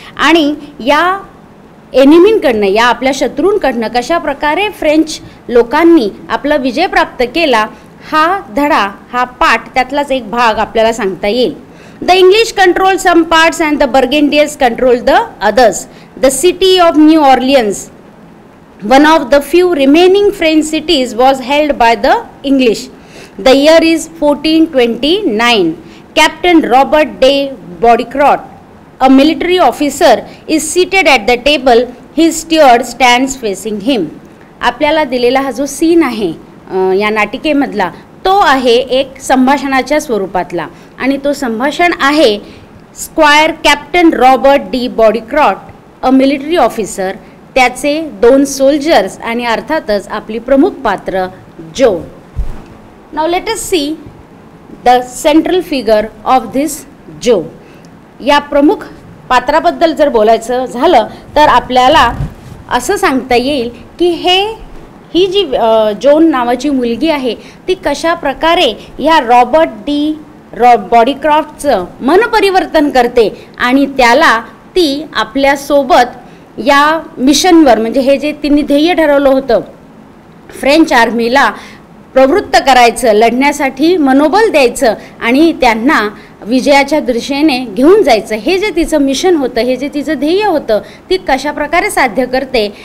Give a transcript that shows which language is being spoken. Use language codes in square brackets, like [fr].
[mr] आणि या एनिमींकडनं, या आपल्या शत्रूंकडनं कशा प्रकारे फ्रेंच लोकांनी आपला विजय प्राप्त केला, हा धडा, हा पाठ, त्यातलाच एक भाग आपल्याला सांगता येईल. [en] The English controlled some parts and the Burgundians controlled the others. The city of New Orleans, one of the few remaining French cities, was held by the English. The year is 1429. Captain Robert de Baudricourt, a military officer, is seated at the table. His steward stands facing him. [mr] आपल्याला दिलेला हा जो scene आहे या नाटिकेमधला, तो आहे एक संभाषणाच्या स्वरूपातला, आणि तो संभाषण आहे स्क्वायर कॅप्टन रॉबर्ट डी बॉडीक्रॉट, [en] a military officer, [mr] त्याचे 2 सोल्जर्स आणि अर्थातच आपली प्रमुख पात्र Joan. [en] Now let us see the central figure of this zone. [mr] या प्रमुख पात्राबद्दल जर बोलायचं झालं तर आपल्याला असं सांगता येईल की ही जी जोन नावाची मुलगी आहे ती कशा प्रकारे ह्या बॉडीक्रॉफ्टचं मनपरिवर्तन करते आणि त्याला ती आपल्यासोबत या मिशनवर, म्हणजे हे जे तिने ध्येय ठरवलं होतं फ्रेंच आर्मीला प्रवृत्त करायचं, लढण्यासाठी मनोबल द्यायचं आणि त्यांना विजयाच्या दिशेने घेऊन जायचं, हे जे तिचं मिशन होतं, हे जे तिचं ध्येय होतं, ती कशा प्रकारे साध्य करते.